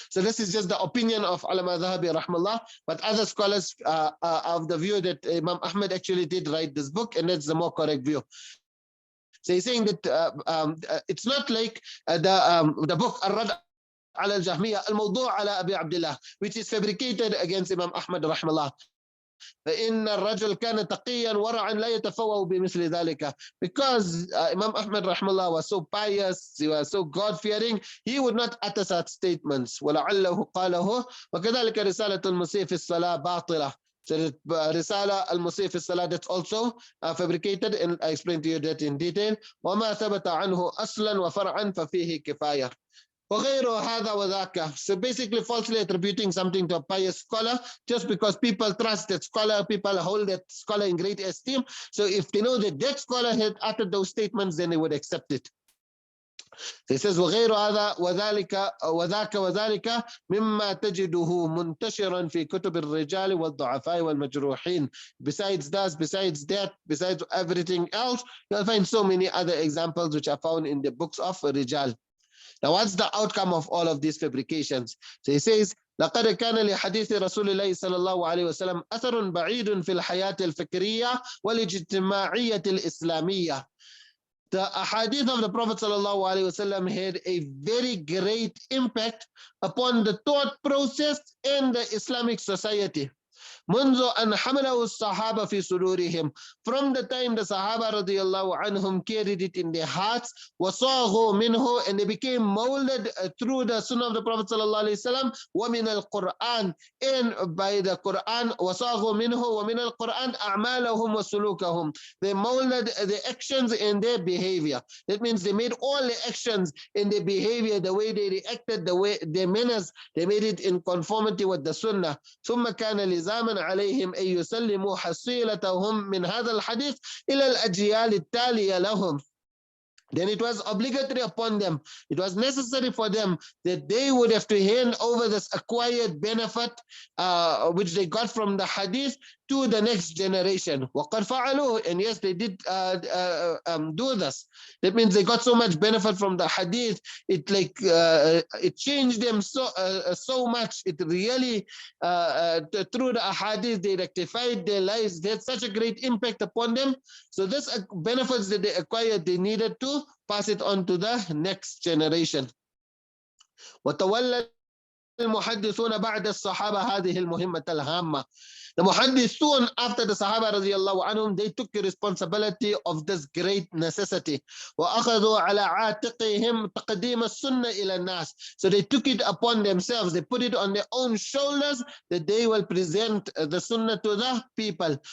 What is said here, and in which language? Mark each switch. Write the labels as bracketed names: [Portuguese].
[English] So this is just the opinion of Al-Madhabi rahmallah, but other scholars are of the view that Imam Ahmad actually did write this book, and that's the more correct view. So he's saying that it's not like the book Al-Radd ala al-Jahmiyyah al-Mawdu' ala Abi Abdullah, which is fabricated against Imam Ahmad rahmallah. [Arabic] فإن الرجل كان تقيا ورعا لا يتفوه بمثل ذلك. [English] Because Imam Ahmad rahmallah was so pious, he was so God-fearing, he would not utter such statements. [Arabic] ولعله قاله وكذلك رسالة المسيء في الصلاة باطلة. [English] So Risala al-Musii fi Salah, that's also fabricated, and I explained to you that in detail. [Arabic] وما ثبت عنه أصلا وفرعا ففيه كفاية. [English] So basically falsely attributing something to a pious scholar just because people trust that scholar, people hold that scholar in great esteem. So if they know that that scholar had uttered those statements, then they would accept it. So he says, [Arabic] وغير هذا وذلك وذاك وذلك مما تجده منتشرا في كتب الرجال والضعفاء والمجروحين. [English] Besides that, besides everything else, you'll find so many other examples which are found in the books of Rijal. Now, what's the outcome of all of these fabrications? So he says, [Arabic] لقد كان لحديث رسول الله صلى الله عليه وسلم أثر بعيد في الحياة الفكرية والاجتماعية الإسلامية. [English] The ahadith of the Prophet sallallahu alaihi wasallam had a very great impact upon the thought process in the Islamic society. [Arabic] منذ أن حمله الصحابة في صدورهم, [English] from the time the Sahaba radiyallahu anhum carried it in their hearts, [Arabic] وصاغوا منه, [English] and they became molded through the Sunnah of the Prophet sallallahu alaihi wasallam, [Arabic] ومن القرآن, [English] and by the Quran, [Arabic] وصاغوا منه ومن القرآن أعمالهم وسلوكهم. [English] They molded the actions and their behavior. That means they made all the actions in their behavior, the way they reacted, the way their manners, they made it in conformity with the Sunnah. [Arabic] ثم كان لزاما عليهم أن يسلموا حصيلتهم من هذا الحديث إلى الأجيال التالية لهم. [English] Then it was obligatory upon them, it was necessary for them that they would have to hand over this acquired benefit which they got from the hadith to the next generation. [Arabic] وَقَدْ فَعَلُوهُ, [English] and yes, they did do this. That means they got so much benefit from the hadith, it changed them so much. It really, through the hadith, they rectified their lives. They had such a great impact upon them. So this benefits that they acquired, they needed to pass it on to the next generation. [Arabic] وتولى المحدثون بعد الصحابة هذه المهمة الهامة. [English] The muhaddithun, after the Sahaba radiyallahu anhum, they took the responsibility of this great necessity. [Arabic] وَأَخَذُوا عَلَى عَاتِقِهِمْ تَقْدِيمَ السُّنَّةِ إِلَى النَّاسِ. [English] So they took it upon themselves, they put it on their own shoulders, that they will present the sunnah to the people.